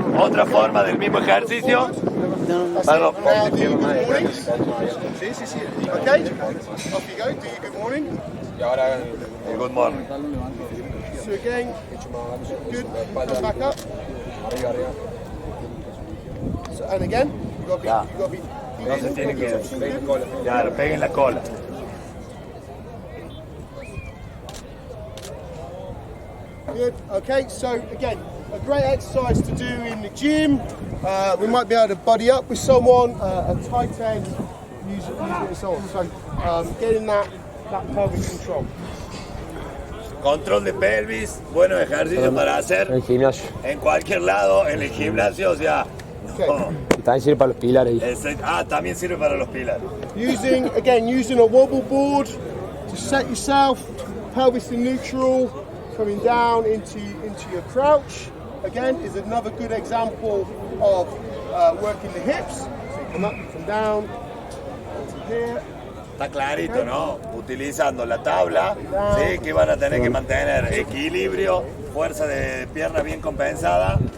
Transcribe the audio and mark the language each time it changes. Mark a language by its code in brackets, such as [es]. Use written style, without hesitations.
[es] Otra forma del mismo ejercicio. [en] Now do your good morning. Okay, off you go. Do your good morning. [es] Y ahora [en] Good morning. So again, good. Come back up. So, and again, you got to be. [es] Entonces tiene que claro, peguen la cola. [en] Good. Okay, so again, a great exercise to do in the gym. We might be able to buddy up with someone, a tight end, use it and so on. So getting that pelvic control. [es] Control de pelvis, buenos ejercicios para hacer En el gimnasio. en cualquier lado, en el gimnasio, o sea. [en] Okay. [es] Y también sirve para los pilares. También sirve para los pilares. [en] Using a wobble board to set yourself, pelvis in neutral, coming down into your crouch. Again, is another good example of working the hips. So you come up, you come down, into here. [es] Está clarito, ¿no? Utilizando la tabla, ¿sí? Que van a tener que mantener equilibrio, fuerza de pierna bien compensada.